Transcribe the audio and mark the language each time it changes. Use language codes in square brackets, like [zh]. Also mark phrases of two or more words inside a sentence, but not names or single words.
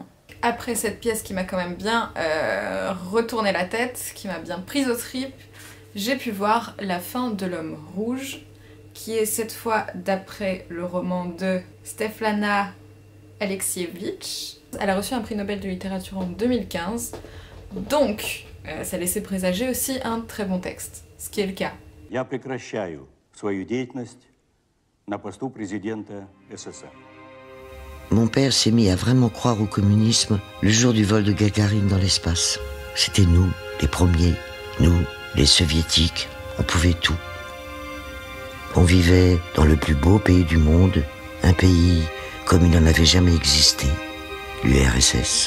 [fr] Après cette pièce qui m'a quand même bien retourné la tête, qui m'a bien prise aux tripes, j'ai pu voir La fin de l'homme rouge, qui est cette fois d'après le roman de Svetlana Alexievitch. Elle a reçu un prix Nobel de littérature en 2015, donc ça laissait présager aussi un très bon texte, ce qui est le cas. [ru] Я прекращаю свою деятельность на посту президента СССР. [fr] Mon père s'est mis à vraiment croire au communisme le jour du vol de Gagarine dans l'espace. C'était nous, les premiers, nous, les soviétiques, on pouvait tout. On vivait dans le plus beau pays du monde, un pays comme il n'en avait jamais existé, l'URSS.